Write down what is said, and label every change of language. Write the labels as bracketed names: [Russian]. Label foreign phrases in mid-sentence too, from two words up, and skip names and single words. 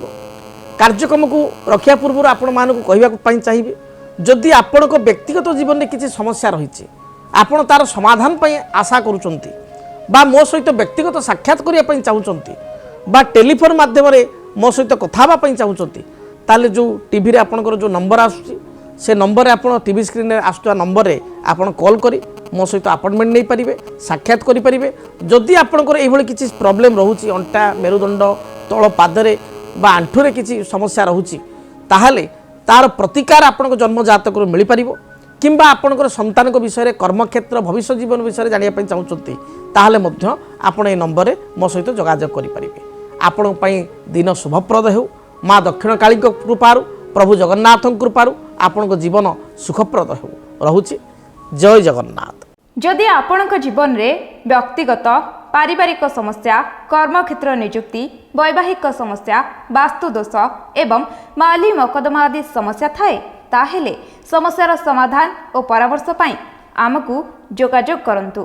[Odia] କାର୍ଯ୍ୟକ୍ରମକୁ ରଖିବା ପୂର୍ବରୁ ଆପଣମାନଙ୍କୁ କହିବାକୁ ପାଇଁ ଚାହିଁବେ, ଯଦି ଆପଣଙ୍କ ବ୍ୟକ୍ତିଗତ ଜୀବନରେ କିଛି ସମସ୍ୟା ରହିଛି, ଆପଣ ତାର ସମାଧାନ ପାଇଁ ଆଶା କରୁଛନ୍ତି বা ମୋ ସହିତ ବ୍ୟକ୍ତିଗତ ସାକ୍ଷାତ କରିବା ପାଇଁ ଚାହୁଁଛନ୍ତି বা ଟେଲିଫୋନ୍ ମାଧ୍ୟମରେ ମୋ ସହିତ କଥା ହେବା ପାଇଁ ଚାହୁଁଛନ୍ତି, ତାହେଲେ ଯେଉଁ ଟିଭିରେ ଆପଣଙ୍କର ଯେଉଁ ନମ୍ବର ଆସୁଛି ସେ ନମ୍ବରରେ ଆପଣ [English] TV screen-re [Odia] ଆସୁଥିବା ନମ୍ବରରେ ଆପଣ କଲ୍ କରି ମୋ ସହିତ ଆପଏଣ୍ଟମେଣ୍ଟ ନେଇପାରିବେ, ସାକ୍ଷାତ କରିପାରିବେ। ଯଦି ଆପଣଙ୍କର ଏଇଭଳି କିଛି ପ୍ରୋବ୍ଲେମ୍ ରହୁଛି, ଅଣ୍ଟା, ମେରୁଦଣ୍ଡ, ତଳ ପାଦରେ বা আଣ୍ଠୁରେ କିଛି ସମସ୍ୟା ରହୁଛି, ତାହେଲେ ତାର ପ୍ରତିକାର ଆପଣଙ୍କ ଜନ୍ମ ଜାତକରୁ ମିଳିପାରିବ। କିମ୍ବା ଆପଣଙ୍କର ସନ୍ତାନଙ୍କ ବିଷୟରେ, କର୍ମକ୍ଷେତ୍ର, ଭବିଷ୍ୟତ ଜୀବନ ବିଷୟରେ ଜାଣିବା ପାଇଁ ଚାହୁଁଛନ୍ତି, ତାହେଲେ ମଧ୍ୟ ଆପଣ ଏଇ ନମ୍ବରେ ମୋ ସହିତ ଯୋଗାଯୋଗ କରିପାରିବେ। ଆପଣଙ୍କ ପାଇଁ ଦିନ ଶୁଭପ୍ରଦ ହେଉ। ମା ଦକ୍ଷିଣକାଳୀଙ୍କ କୃପାରୁ, ପ୍ରଭୁ ଜଗନ୍ନାଥଙ୍କ କୃପାରୁ ଆପଣଙ୍କ ଜୀବନ ସୁଖପ୍ରଦ ହେଉ। ରହୁଛି, ଜୟ ଜଗନ୍ନାଥ। ଯଦି ଆପଣଙ୍କ ଜୀବନରେ ବ୍ୟକ୍ତିଗତ ପାରିବାରିକ ସମସ୍ୟା, କର୍ମକ୍ଷେତ୍ର ନିଯୁକ୍ତି, ବୈବାହିକ ସମସ୍ୟା, ବାସ୍ତୁଦୋଷ ଏବଂ ମାଲି ମକଦ୍ଦମା ଆଦି ସମସ୍ୟା ଥାଏ, ତାହେଲେ ସମସ୍ୟାର ସମାଧାନ ଓ ପରାମର୍ଶ ପାଇଁ ଆମକୁ ଯୋଗାଯୋଗ କରନ୍ତୁ।